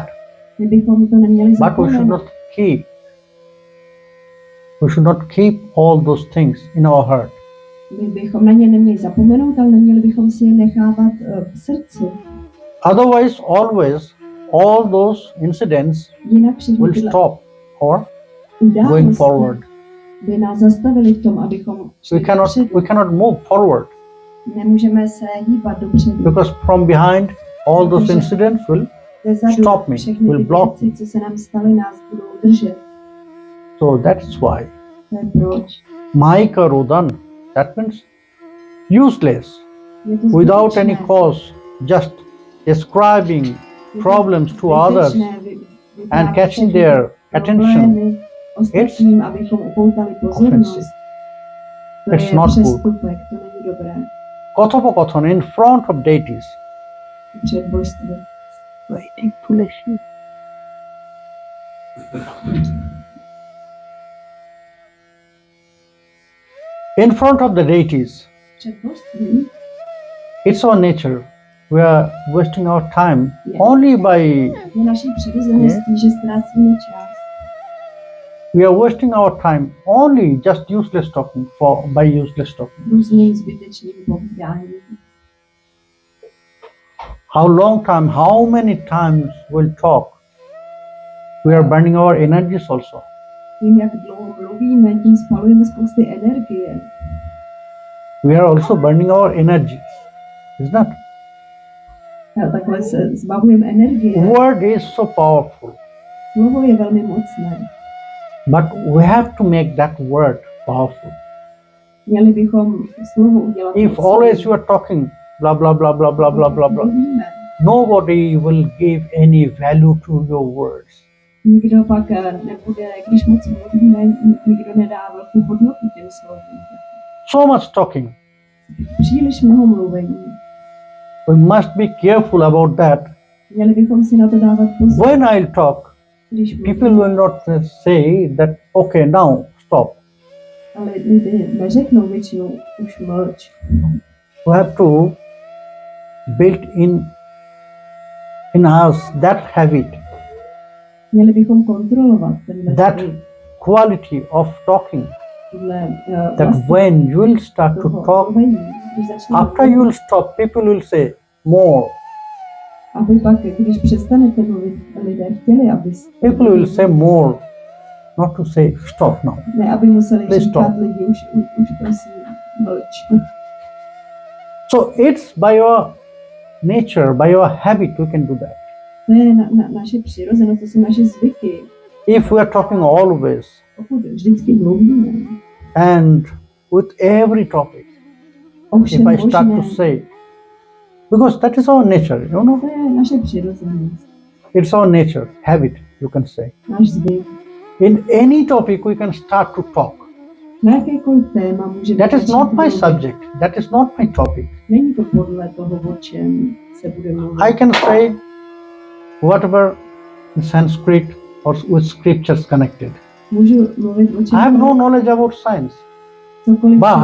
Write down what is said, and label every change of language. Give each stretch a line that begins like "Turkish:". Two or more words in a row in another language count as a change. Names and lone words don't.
Czech: My bychom to neměli
English: but we should
Czech: zapomenout.
English: not keep. We should not keep all those things in our heart.
Czech: My bychom na ně neměli zapomenout, ale neměli bychom si je nechávat v srdci.
English: Otherwise, always all those incidents
Czech: Jinak všechny
English: will
Czech: tyhle
English: stop or going
Czech: události
English: forward.
Czech: by nás zastavili v tom, abychom šli dopředu.
English: We cannot move forward,
Czech: Nemůžeme se hýbat dopředu.
English: because from behind all those incidents will
Czech: Zezadu
English: stop me,
Czech: všechny
English: will
Czech: ty
English: block
Czech: věci, co se nám staly, nás budou držet.
English: so that's why
Czech: To je proč. Maika Rudan,
English: that means useless,
Czech: Je to
English: without
Czech: zbytečné.
English: any cause, just describing
Czech: Je to
English: problems to others
Czech: zbytečné vyprávět
English: and catching
Czech: všechny
English: their attention.
Czech: problémy ostatním, abychom upoutali pozornost.
English: Offensive.
Czech: To
English: It's
Czech: je
English: not good.
Czech: přestupek, to není dobré.
English: Kathopakathan in front of deities.
Czech: Před božství.
English: Waiting foolishly. In front of the deities,
Czech: Před božstvím
English: it's our nature. We are wasting our time Yeah. only by
Czech: je naší přirozeností, že ztrácíme čas.
English: we are wasting our time only just useless talking by useless talking.
Czech: Různým zbytečným povídáním.
English: How many times we'll talk. We are burning our energies also.
Czech: Tím, jak dlouho mluvíme, tím spalujeme spousty energie.
English: We are also burning our energies. Isn't that?
Czech: A takhle se zbavujeme energie.
English: Word is so powerful,
Czech: Slovo je velmi mocné.
English: but we have to make that word powerful.
Czech: Měli bychom slovo udělat
English: If
Czech: mocným.
English: always you are talking blah blah blah blah blah blah blah blah,
Czech: Mluvíme.
English: nobody will give any value to your words.
Czech: Nikdo pak nebude, když moc mluvíme, nikdo nedá velkou hodnotu těm slovům.
English: So much talking.
Czech: Příliš mnoho mluvení.
English: We must be careful about that.
Czech: Měli bychom si na to dávat pozor,
English: When I'll talk,
Czech: když
English: people
Czech: mluvíme.
English: will not say that, okay, now stop.
Czech: Ale lidé neřeknou většinou už mlč.
English: We have to build in us that habit,
Czech: Měli bychom kontrolovat tenhle
English: that
Czech: zvyk,
English: quality of talking,
Czech: tuhle,
English: that when you will start to
Czech: toho
English: talk,
Czech: mluvení. Když začneme
English: after you will stop, people will say more.
Czech: aby pak, když přestanete mluvit, lidé chtěli, aby
English: People will say more, not to say stop now.
Czech: ne, aby museli
English: Please
Czech: říkat
English: stop.
Czech: lidi, už prosím, mlč.
English: So it's by your nature, by your habit, we can do that.
Czech: To je naše přirozenost, to jsou naše zvyky.
English: If we are talking always
Czech: Pokud vždycky mluvíme
English: and with every topic,
Czech: o všem
English: if I start to
Czech: možném,
English: say, because that is our nature, you know,
Czech: to je naše přirozenost,
English: it's our nature, habit, you can say.
Czech: náš zvyk.
English: In any topic, we can start to talk.
Czech: Na jakékoliv téma můžeme
English: That is
Czech: začít
English: not my
Czech: mluvit.
English: subject, that is not my topic.
Czech: Není to podle toho, o čem se bude mluvit.
English: I can say whatever in Sanskrit or with scriptures connected.
Czech: Můžu mluvit o
English: I have
Czech: čem
English: no knowledge about science.
Czech: cokoliv
English: but